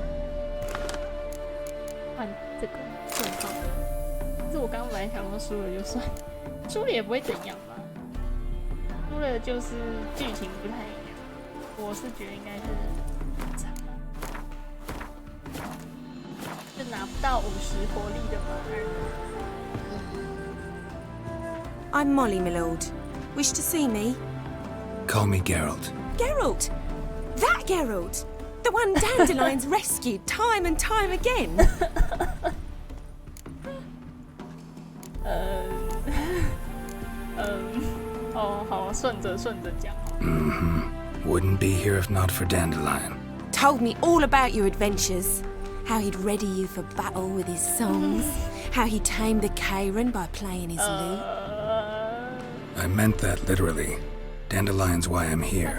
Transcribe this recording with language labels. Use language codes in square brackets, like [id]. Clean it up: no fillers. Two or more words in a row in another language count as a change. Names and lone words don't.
[zh] 换这个顺号，可是我刚刚本来想说输了就算，输了也不会怎样吧？输了就是剧情不太一样，我是觉得应该是惨，就拿不到50活力的马儿。 [en] I'm Molly, my lord. Wish to see me? Call me Geralt. Geralt? That Geralt? The one Dandelion's rescued time and time again? [zh] 哦，好，顺着讲。 [en] Wouldn't be here if not for Dandelion. Told me all about your adventures. How he'd ready you for battle with his songs. How he tamed the Karen by playing his lute. I meant that literally. Dandelion's why I'm here.